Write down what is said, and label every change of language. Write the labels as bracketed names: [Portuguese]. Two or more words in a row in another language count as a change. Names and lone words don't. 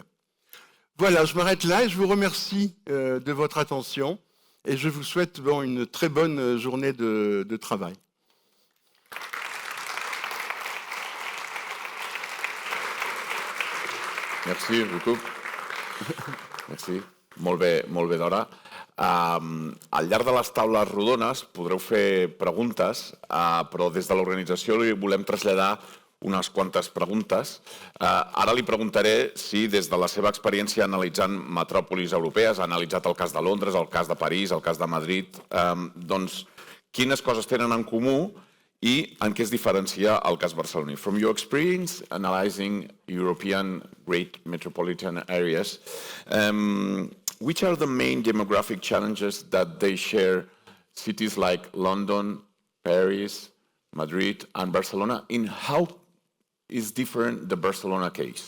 [French] Voilà, je m'arrête là et je vous remercie de votre attention et je vous souhaite une très bonne journée de travail. Merci beaucoup. Merci. [Catalan] Molt bé d'hora. Al llarg de les taules rodones podreu fer preguntes, però des de l'organització li volem traslladar unes quantes preguntes. Ara li preguntaré si des de la seva experiència analitzant metròpolis europees, ha analitzat el cas de Londres, el cas de París, el cas de Madrid, doncs quines coses tenen en comú i en què es diferencia el cas barceloní. [English] From your experience analyzing European great metropolitan areas, which are the main demographic challenges that they share cities like London, Paris, Madrid, and Barcelona? In how is different the Barcelona case?